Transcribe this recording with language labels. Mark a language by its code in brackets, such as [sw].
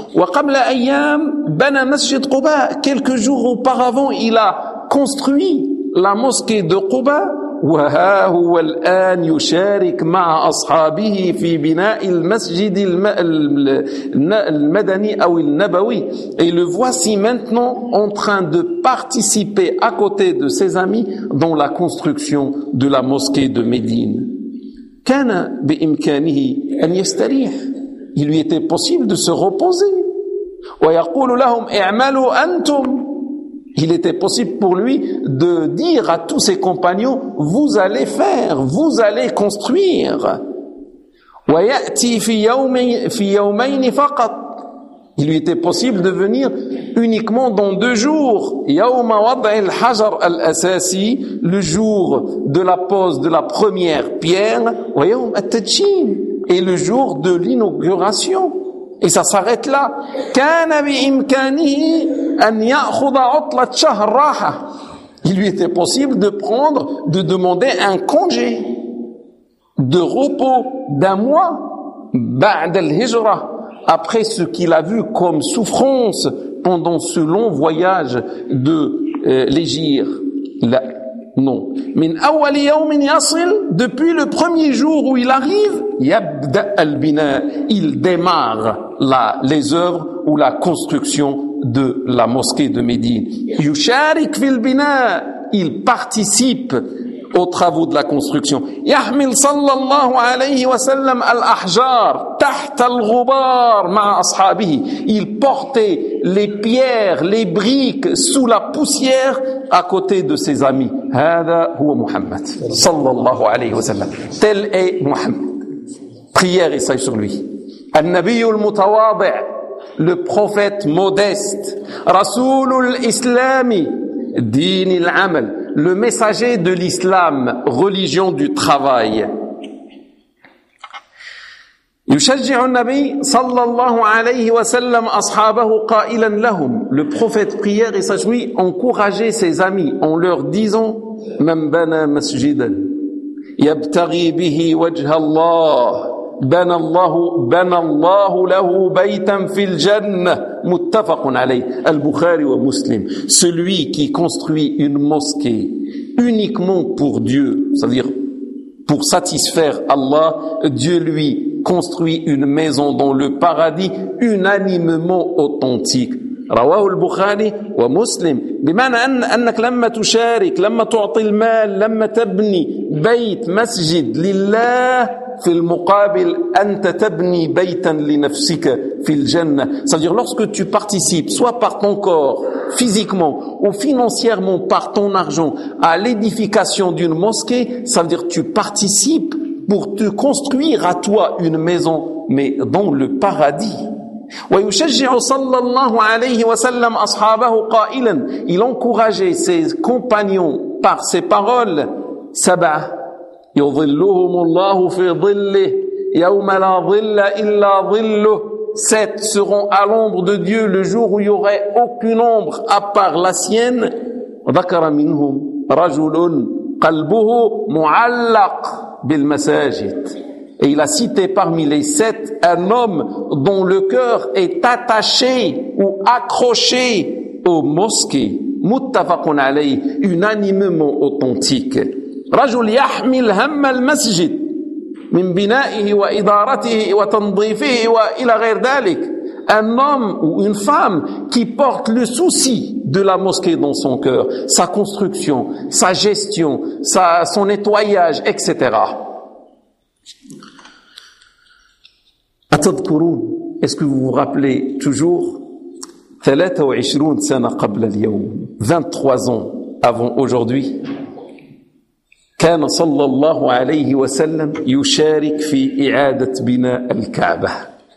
[ar] وقبل ايام بنى مسجد قباء, [fr] quelques jours auparavant il a construit la mosquée de Quba. [ar] وها هو الآن يشارك مع أصحابه في بناء المسجد المدني أو النبوي. [fr] Et le voici maintenant en train de participer à côté de ses amis dans la construction de la mosquée de Médine. [ar] كان بإمكانه أن يستريح. [fr] Il lui était possible de se reposer. [ar] ويقول لهم اعملوا أنتم. [fr] Il était possible pour lui de dire à tous ses compagnons, vous allez faire, vous allez construire. [ar] ويأتي في يومين فقط. [fr] Il lui était possible de venir uniquement dans deux jours. [ar] يوم وضع الحجر الأساسي, [fr] le jour de la pose de la première pierre. [ar] ويوم التدشين, [fr] et le jour de l'inauguration. Et ça s'arrête là. [ar] كان بإمكانه أن يأخذ عطلة شهر راحة. [fr] Il lui était possible de prendre, de demander un congé de repos d'un mois. [ar] بعد الهجرة, [fr] après ce qu'il a vu comme souffrance pendant ce long voyage de l'Égypte. Là, non. [ar] من أول يوم يصل, [fr] depuis le premier jour où il arrive, [ar] يبدأ البناء, [fr] il démarre la, les œuvres ou la construction de la mosquée de Médine. [ar] يشارك في البناء, [fr] il participe aux travaux de la construction. [ar] يحمل صلى الله عليه وسلم الأحجار تحت الغبار مع أصحابه, [fr] il portait les pierres, les briques sous la poussière à côté de ses amis. [ar] هذا هو محمد صلى الله عليه وسلم. [fr] Tel est Muhammad. Prière et saillie sur lui. [ar] النبي المتواضع, [fr] le prophète modeste. [ar] رسول الإسلام, دين العمل, [fr] le messager de l'islam, religion du travail. [ar] يشجع النبي صلى الله عليه وسلم أصحابه قائلا لهم, [fr] le prophète prière et saillie encourageait ses amis en leur disant, [ar] من بنى مسجدا يبتغي به وجه الله بنى الله له بيتا في الجنة. متفق عليه, البخاري ومسلم. [fr] Celui qui construit une mosquée uniquement pour Dieu, c'est-à-dire pour satisfaire Allah, Dieu lui construit une maison dans le paradis unanimement authentique. [ar] رواه البخاري ومسلم. بمعنى أنك لما تشارك, لما تعطي المال, لما تبني بيت مسجد لله, في المقابل أنت تبني بيتا لنفسك في الجنة. [fr] C'est-à-dire lorsque tu participes, soit par ton corps, physiquement ou financièrement, par ton argent, à l'édification d'une mosquée, ça veut dire tu participes pour te construire à toi une maison, mais dans le paradis. [ar] ويشجع صلى الله عليه وسلم أصحابه قائلا, [fr] il encourageait ses compagnons par ses paroles, [ar] سبع يظلهم الله في ظله يوم لا ظل إلا ظله. [fr] Sept seront à l'ombre de Dieu le jour où il n'y aurait aucune ombre à part la sienne. [ar] ذكر منهم رجل قلبه معلق بالمساجد. [fr] Et il a cité parmi les sept un homme dont le cœur est attaché ou accroché aux mosquées. Muttafaqun alayhi, unanimement authentique. [ar] رجل يحمل هم المسجد من بنائه وإدارته وتنظيفه وإلى غير ذلك. [fr] Un homme ou une femme qui porte le souci de la mosquée dans son cœur, sa construction, sa gestion, son nettoyage, etc. [ar] أتذكرون, [fr] est-ce que vous vous rappelez toujours, [ar] 23 سنة قبل اليوم, [fr] 23 ans avant aujourd'hui, [ar] كان صلى الله عليه وسلم يشارك في إعادة بناء الكعبة.